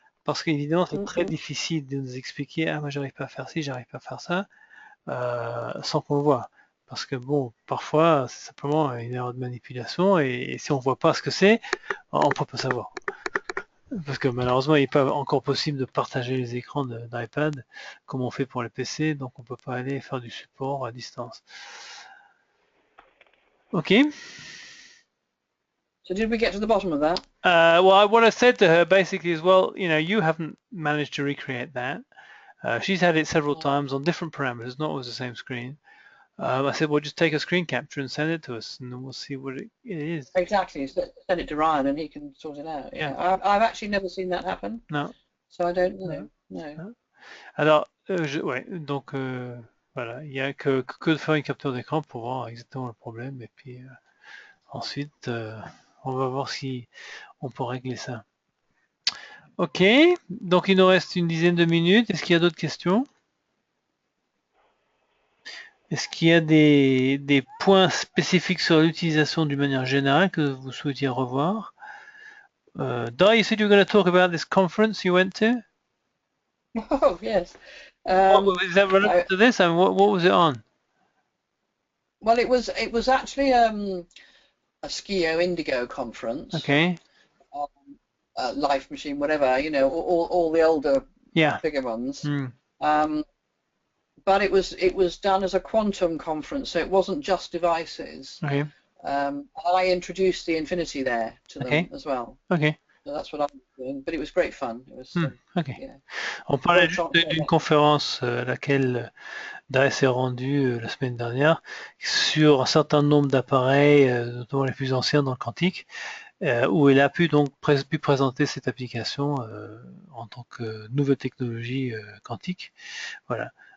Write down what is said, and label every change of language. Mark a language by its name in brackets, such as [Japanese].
[French] Parce qu'évidemment, c'est très difficile de nous expliquer « Ah, moi, j'arrive pas à faire ci, j'arrive pas à faire ça sans qu'on le voit. » Parce que, bon, parfois, c'est simplement une erreur de manipulation et si on voit pas ce que c'est, on peut pas savoir. Parce que malheureusement, il n'est pas encore possible de partager les écrans d'iPad comme on fait pour les PC, donc on peut pas aller faire du support à distance. Ok. [English] So did we get to the bottom of that? Well, what I said to her basically is, well, you haven't managed to recreate that. She's had it several times on different parameters, not always the same screen. I said, well, just take a screen capture and send it to us, and then we'll see what it is. Exactly. Send it to Ryan, and he can sort it out. Yeah. I've actually never seen that happen. No. So I don't know. No. [French] Alors, ouais, donc voilà, il n'y a que de faire une capture d'écran pour voir exactement le problème et puis ensuite on va voir si on peut régler ça. Ok, donc il nous reste une dizaine de minutes. Est-ce qu'il y a d'autres questions? Est-ce qu'il y a des points spécifiques sur l'utilisation d'une manière générale que vous souhaitiez revoir? [English] Di, you said you were going to talk about this conference you went to? Oh, yes. Is that related to this? And what was it on? Well, it was actually a Skio Indigo conference. Okay. Life Machine, whatever, you know, all the older bigger ones. But it was done as a quantum conference, so it wasn't just devices. Okay. I introduced the Infinity there to them as well. Okay. So that's what I was doing, but it was great fun. It was. Okay. Yeah. [French] On parlait juste d'une conférence à laquelle Dai s'est rendu la semaine dernière sur un certain nombre d'appareils, notamment les plus anciens dans le quantique, où il a pu donc présenter cette application en tant que nouvelle technologie quantique. Voilà.